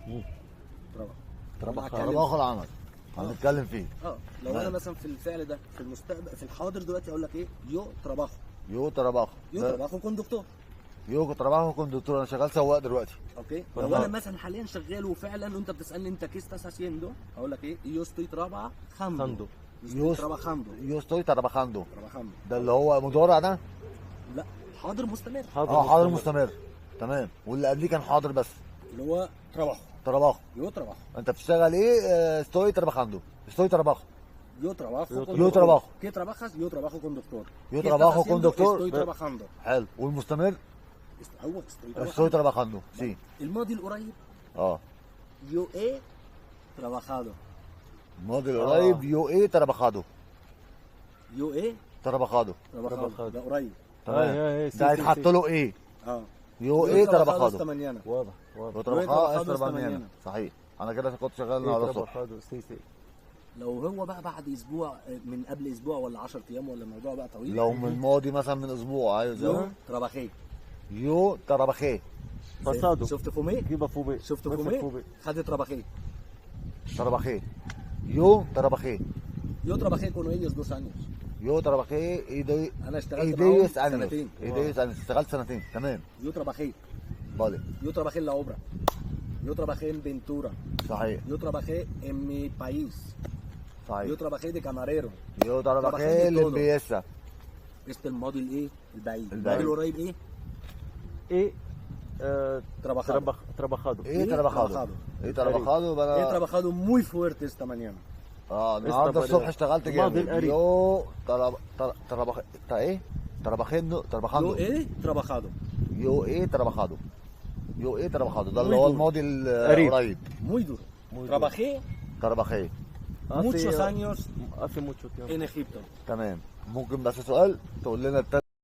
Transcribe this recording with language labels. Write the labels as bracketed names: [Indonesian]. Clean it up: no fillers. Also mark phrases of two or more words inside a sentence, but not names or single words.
[Arabic] تراباخو العمل هنتكلم فيه. لو انا مثلا في الفعل ده في المستقبل في الحاضر دلوقتي اقول لك ايه؟ [Spanish] Yo trabajo. Yo trabajo. Yo trabajo conductor. Yo trabajo conductor. [Arabic] انا شغال سواق دلوقتي. اوكي. لو انا مثلا حاليا شغال وفعلا وانت بتسالني انت كيس [Spanish] estás haciendo [Arabic] هقول لك ايه؟ [Spanish] Yo estoy trabajando. Yo estoy trabajando. [Arabic] ده اللي هو مضارع ده؟ لا حاضر مستمر. حاضر مستمر. تمام. واللي قبليه كان حاضر بس اللي هو تراباخو. [Spanish] Yo trabajo. [Arabic] انت بتشتغل ايه؟ [Spanish] estoy trabajando. estoy trabajo. Yo trabajo. Yo trabajo. ¿Qué trabajas? Yo trabajo conductor. Yo trabajo conductor. Estoy trabajando. [Arabic] حلو. والمستمر؟ هو [Spanish] estoy trabajando. Sí. [Arabic] الماضي القريب؟ [Spanish] Yo he trabajado. [Arabic] الماضي القريب [Spanish] yo he trabajado. Yo he trabajado. [Arabic] ده قريب. تمام. ده هيتحط له ايه؟ [Spanish] yo he trabajado. [Arabic] واضح. [Spanish] yo trabajado esta mañana. [Arabic] صحيح. انا كده كنت شغال النهارده الصبح. لو هو بقى بعد اسبوع من قبل اسبوع ولا 10 ايام ولا الموضوع بقى طويل. لو من الماضي مثلا من اسبوع ايوه [Spanish] Yo trabajé. Yo trabajé. [Arabic] باسادو. شفت فومي؟ شفت فومي؟ خدت تراباخي. [Spanish] Trabajé. Yo trabajé. Yo trabajé con ellos 2 años. Yo trabajé [Arabic] انا اشتغلت معاهم سنتين. اشتغلت سنتين. تمام. [Spanish] Yo trabajé. Vale. Yo trabajé en la obra. Yo trabajé en Ventura. [Arabic] صحيح. [Spanish] Yo trabajé en mi país. [Arabic] صحيح. [Spanish] Yo trabajé de camarero. Yo trabajé limpieza. [Arabic] الماضي الايه؟ البعيد. الماضي القريب ايه؟ ايه [Spanish] trabajado. trabajado. ايه trabajado. ايه trabajado بقى. ايه trabajado muy fuerte esta mañana. [Arabic] النهارده الصبح اشتغلت جامد. [Spanish] Yo he? trabajando. Yo he trabajado. Yo he trabajado. Yo he trabajado. [Arabic] ده اللي هو الماضي القريب. [Spanish] Muy duro. Trabajé muchos años hace mucho tiempo en Egipto. [Arabic] تمام. ممكن بس سؤال تقول لنا